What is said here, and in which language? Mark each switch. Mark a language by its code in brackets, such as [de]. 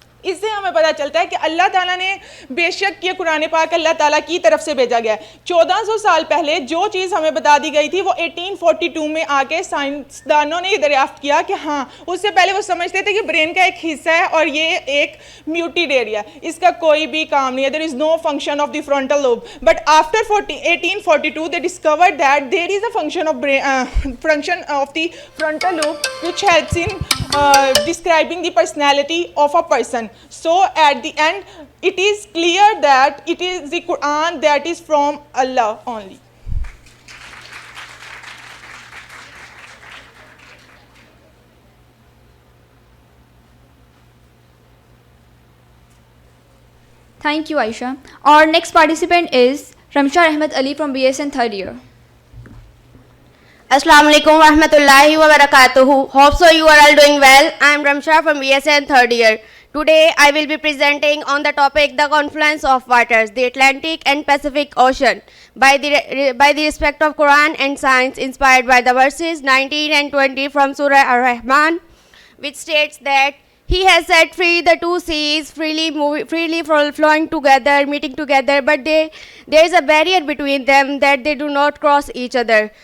[ur] اس سے ہمیں پتہ چلتا ہے کہ اللہ تعالیٰ نے بے شک یہ قرآن پاک اللہ تعالیٰ کی طرف سے بھیجا گیا ہے. 1400 سال پہلے جو چیز ہمیں بتا دی گئی تھی وہ 1842 میں آ کے سائنسدانوں نے یہ دریافت کیا کہ ہاں, اس سے پہلے وہ سمجھتے تھے کہ برین کا ایک حصہ ہے اور یہ ایک میوٹیڈ ایریا, اس کا کوئی بھی کام نہیں ہے, [en] There is no function of the frontal lobe. But after 1842 they discovered that there is a function of the frontal lobe which helps in describing the personality of a person. So at the end it is clear that it is the Quran that is from Allah only. Thank you, Aisha. Our next participant is Ramsha Ahmed Ali from BSN 3rd year. [ar] Assalamu alaikum wa rahmatullahi wa barakatuhu. [en] Hope so you are all doing well. I am Ramsha from BSN 3rd year. Today I will be presenting on the topic the confluence of waters, the Atlantic and Pacific Ocean, by the respect of Quran and science, inspired by the verses 19 and 20 from Surah Ar-Rahman, which states that He has set free the two seas, freely flowing together, meeting together, but there is a barrier between them that they do not cross each other.